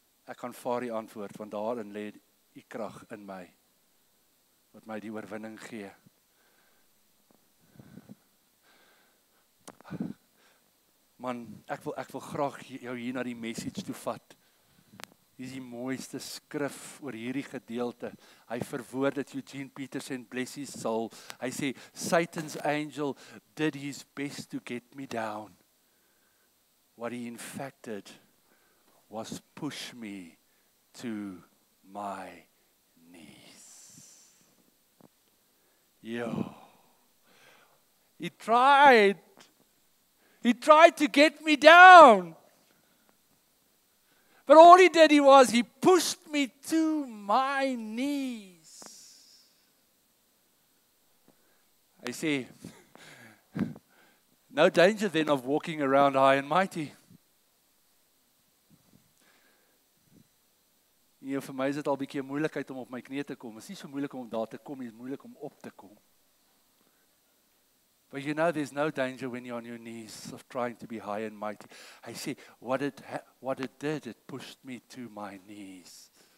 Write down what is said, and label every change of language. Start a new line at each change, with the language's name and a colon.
Afrikaans: Ek kan vaar die antwoord, want daarin lê die krag in my, wat my die oorwinning gee. Man, ek wil graag jou hier na die message toe vat. Hier is die mooiste skrif oor hierdie gedeelte. Hy verwoord dit, Eugene Peterson, bless his soul. Hy sê,
English: Satan's angel did his best to get me down. What he in fact did was push me to my knees. Yo. He tried to get me down. But all he did was he pushed me to my knees. I see. No danger then of walking around high and mighty.
Afrikaans: Nee, vir my is dit al 'n bietjie 'n moeilikheid om op my knieë te kom. Dit is nie so moeilik om daar te kom nie, dit is moeilik om op te kom.
English: But you know there's no danger when you're on your knees of trying to be high and mighty. I see what it did, it pushed me to my knees.